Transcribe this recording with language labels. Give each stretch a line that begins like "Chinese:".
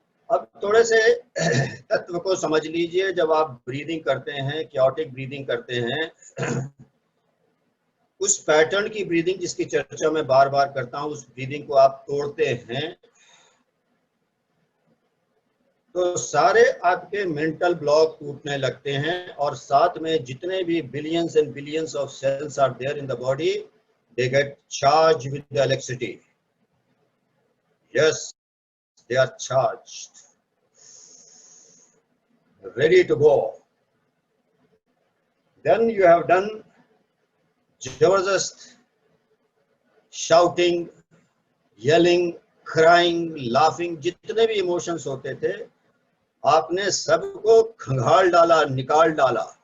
Hindi: अब थोड़े से तत्व को समझ लीजिए। जब आप ब्रीदिंग करते हैं, क्योटिक ब्रीदिंग करते हैं, उस पैटर्न की ब्रीदिंग जिसकी चर्चा मैं बार बार करता हूं, उस ब्रीदिंग को आप तोड़ते हैं तो सारे आपके मेंटल ब्लॉक टूटने लगते हैं, और साथ में जितने भी
English: Billions and billions of cells are there in the body, they get charge with the electricity. Yes, they are charged, ready to go. Then you have done
Hindi: जबरदस्त
English: shouting, yelling, crying, laughing,
Hindi: जितने भी emotions होते थे आपने सबको खंगाल डाला, निकाल डाला।